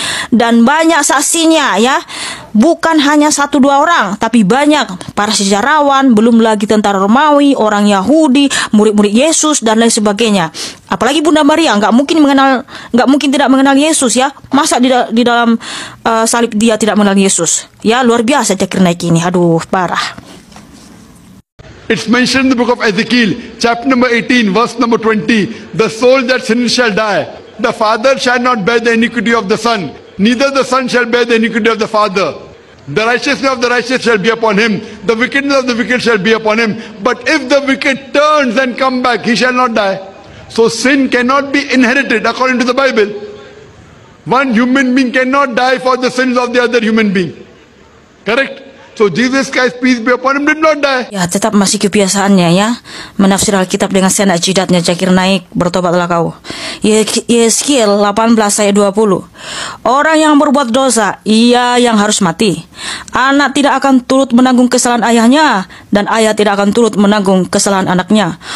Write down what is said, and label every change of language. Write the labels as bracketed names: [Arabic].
[Indonesian] Dan banyak saksinya ya. Bukan hanya 1-2 orang, tapi banyak para sejarawan, belum lagi tentara Romawi, orang Yahudi, murid-murid Yesus dan lain sebagainya. Apalagi Bunda Maria nggak mungkin tidak mengenal Yesus ya. Masa di dalam salib dia tidak mengenal Yesus? Ya luar biasa Zakir Naik ini. Aduh parah. [English] It's mentioned in the book of Ezekiel, chapter number 18, verse number 20. The soul that sins shall die. The father shall not bear the iniquity of the son, neither the son shall bear the iniquity of the father. The righteousness of the righteous shall be upon him. The wickedness of the wicked shall be upon him. But if the wicked turns and come back, he shall not die. So sin cannot be inherited according to the Bible. One human being cannot die for the sins of the other human being. Correct? So Jesus Christ, peace be upon him, did not die. [Indonesian] Ya tetap masih kebiasaannya ya, menafsir Alkitab dengan seenak jidatnya. Zakir Naik, bertobatlah kau. Yeskiel 18 ayat 20. Orang yang berbuat dosa, ia yang harus mati. Anak tidak akan turut menanggung kesalahan ayahnya, dan ayah tidak akan turut menanggung kesalahan anaknya.